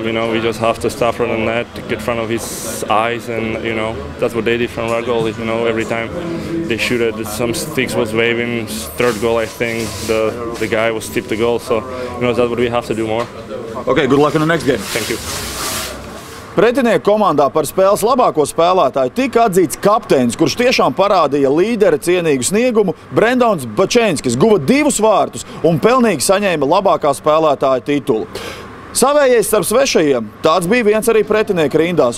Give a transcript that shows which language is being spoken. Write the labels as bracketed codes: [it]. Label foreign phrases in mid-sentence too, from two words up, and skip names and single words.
[en] You know, we just have to stop running the net, get in front of his eyes, and you know, that's what they did from our goalies. You know, every time they shoot it, some sticks was waving. Third goal, I think the guy was tipped the goal. So you know, that's what we have to do more. Okay, good luck in the next game. Thank you. [lv] Pretinieku komandā par spēles labāko spēlētāju tika atzīts kapteinis, kurš tiešām parādīja līdera cienīgu sniegumu. Brendons Bačenskis guva 2 vārtus un pelnīgi saņēma labākā spēlētāja titulu. Savējais starp svešajiem tāds bija viens arī pretinieku rindās.